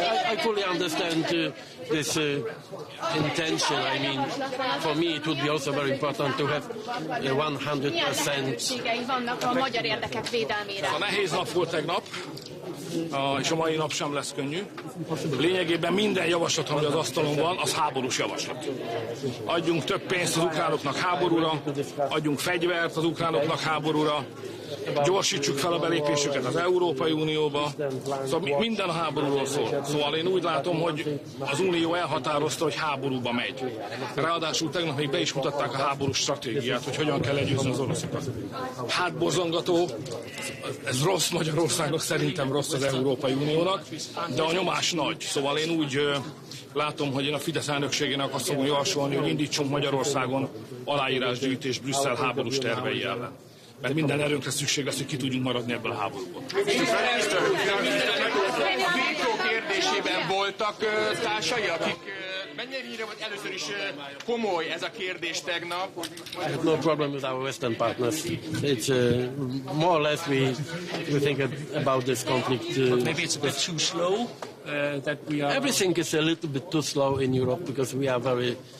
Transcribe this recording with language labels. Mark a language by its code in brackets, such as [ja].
[en] I fully understand this intention. I mean, for me it would be also very important to have 100%. [hu] Nehéz nap volt tegnap, és a mai nap sem lesz könnyű. Lényegében minden javaslat, ami az asztalon van, az háborús javaslat. Adjunk több pénzt az ukránoknak háborúra, adjunk fegyvert az ukránoknak háborúra, gyorsítsuk fel a belépésüket az Európai Unióba. Szóval minden a háborúról szól. Szóval én úgy látom, hogy az Unió elhatározta, hogy háborúba megy. Ráadásul tegnap még be is mutatták a háborús stratégiát, hogy hogyan kell legyőzni az oroszokat. Hát borzongató, ez rossz Magyarországnak, szerintem rossz az Európai Uniónak, de a nyomás nagy. Szóval én úgy látom, hogy én a Fidesz elnökségének azt fogom javasolni, hogy indítsunk Magyarországon aláírásgyűjtés Brüsszel háborús tervei ellen. Mert minden erőnkre szükség lesz, hogy ki tudjunk maradni ebből a háborúból. A vétó kérdésében voltak társai, akik mennyire volt először is komoly ez a kérdés tegnap? [en] I have no problem with our Western partners. It's more or less we think about this conflict. Maybe it's a bit too slow. That we are. Everything is a little bit too slow in Europe because we are very.